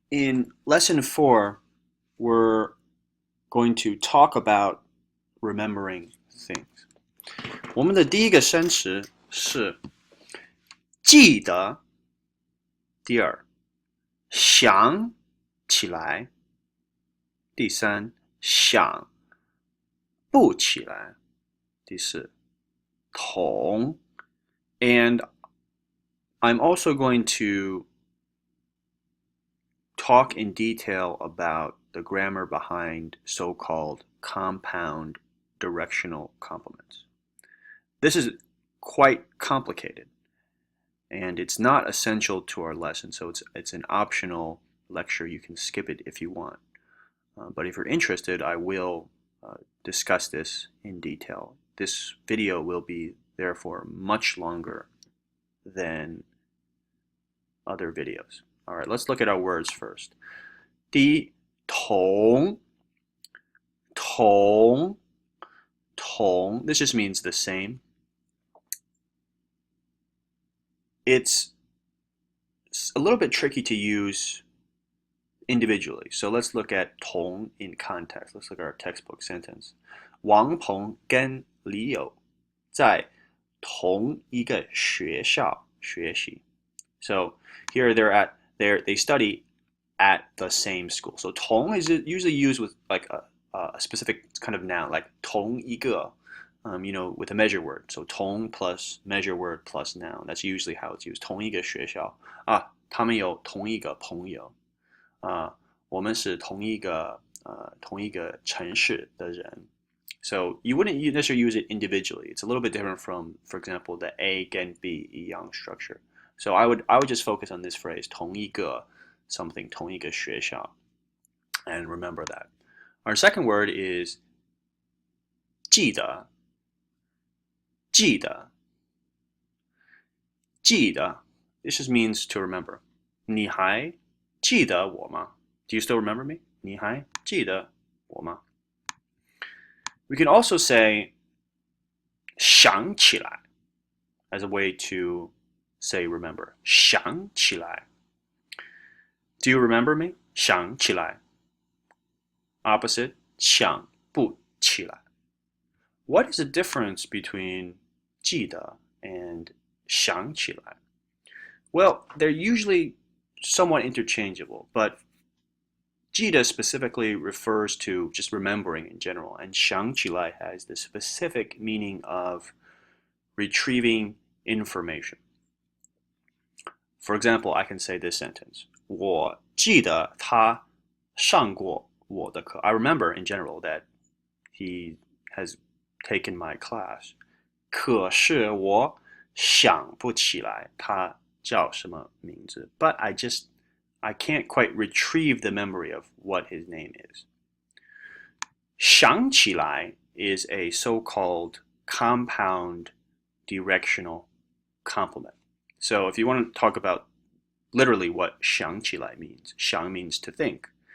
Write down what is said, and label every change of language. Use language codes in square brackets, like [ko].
[en] In lesson 4, we're going to talk about remembering things. [zh] 我们的第一个生词是记得，第二想起来，第三想不起来，第四同。 [en] And I'm also going to talk in detail about the grammar behind so-called compound directional complements. This is quite complicated, and it's not essential to our lesson, so it's an optional lecture. You can skip it if you want. But if you're interested, I will discuss this in detail. This video will be therefore much longer than other videos. All right, let's look at our words first. [zh] 第一，同，同，同. [en] This just means the same. It's a little bit tricky to use individually. So let's look at 同 in context. Let's look at our textbook sentence. [zh] 王鹏跟李友在同一个学校学习. [en] So here they study at the same school. So 同 is usually used with like a specific kind of noun, like 同一个, with a measure word. So 同 plus measure word plus noun. That's usually how it's used. [zh] 同一个学校啊，他们有同一个朋友啊，我们是同一个城市的人. [en] So you wouldn't necessarily use it individually. It's a little bit different from, for example, the A and B 一样 structure. So I would just focus on this phrase 同一个 something [zh] 同一个学校 [en] and remember that. Our second word is 记得记得记得 This just means to remember. [zh] 你还记得我吗? [en] Do you still remember me? [zh] 你还记得我吗? [en] We can also say 想起来 as a way to say remember. 想起来.Do you remember me? 想起来. Opposite, 想不起来. What is the difference between 记得 and 想起来? Well, they're usually somewhat interchangeable, but 记得 specifically refers to just remembering in general, and 想起来 has the specific meaning of retrieving information. For example, I can say this sentence. [zh] 我记得他上过我的课. [en] I remember in general that he has taken my class. [zh] 可是我想不起来他叫什么名字. [en] But I can't quite retrieve the memory of what his name is. 想起来 is a so-called compound directional complement. So if you want to talk about literally what 想起来 means, 想 means to think.